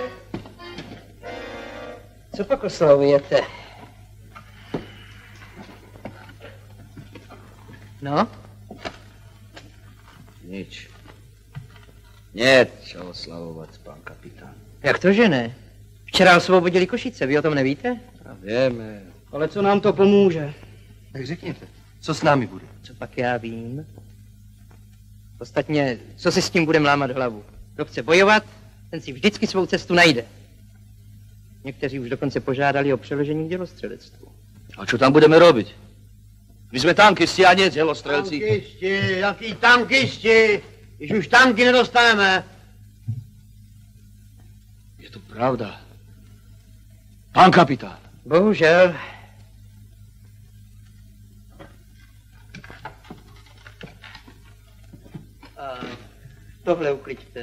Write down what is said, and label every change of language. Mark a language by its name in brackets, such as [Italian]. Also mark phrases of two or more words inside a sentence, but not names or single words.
[Czech] Co pak oslavujete? No? [Slovak] Nič. Nie, čo oslavovať, pán kapitán. [Czech] Jak to, že ne? Včera osvobodili Košice, vy o tom nevíte? [Slovak] A vieme. [Czech] Ale co nám to pomůže? Tak řekněte, co s námi bude? Co pak já vím? Ostatně, co si s tím budeme lámat hlavu? Kdo chce bojovat, ten si vždycky svou cestu najde. Někteří už dokonce požádali o přeložení k dělostřelectvu. [Slovak] A čo tam budeme robiť? My sme tankisti a nie dělostrelci. [Czech] Tankisti, jaký tankisti? Když už tanky nedostaneme. [Slovak] Je to pravda. Pán kapitán. [Czech] Bohužel. A tohle ukliďte.